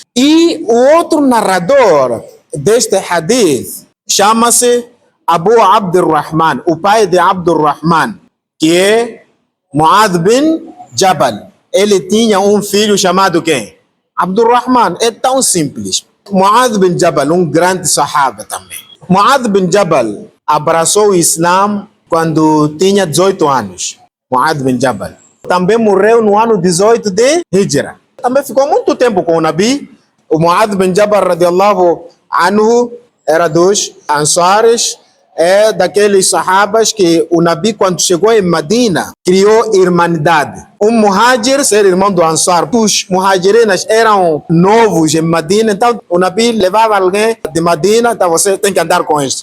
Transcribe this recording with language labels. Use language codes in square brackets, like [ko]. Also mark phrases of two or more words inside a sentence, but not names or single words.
[pt] E o outro narrador deste hadith chama-se Abu Abdurrahman, o pai de Abdurrahman, que é Mu'adh bin Jabal. Ele tinha um filho chamado quem? Abdurrahman. É tão simples. Mu'adh bin Jabal, um grande sahaba também. Mu'adh bin Jabal abraçou o Islã quando tinha 18 anos. Mu'adh bin Jabal. Também morreu no ano 18 de Hijra. Também ficou muito tempo com o Nabi. O Mu'adh bin Jabal, [ar] رضي الله عنه, [pt] era dos Ansares, é daqueles sahabas que o Nabi, quando chegou em Medina, criou irmandade. Um muhajir, ser irmão do Ansar. Os muhajirinas eram novos em Medina, então o Nabi levava alguém de Medina, então você tem que andar com este.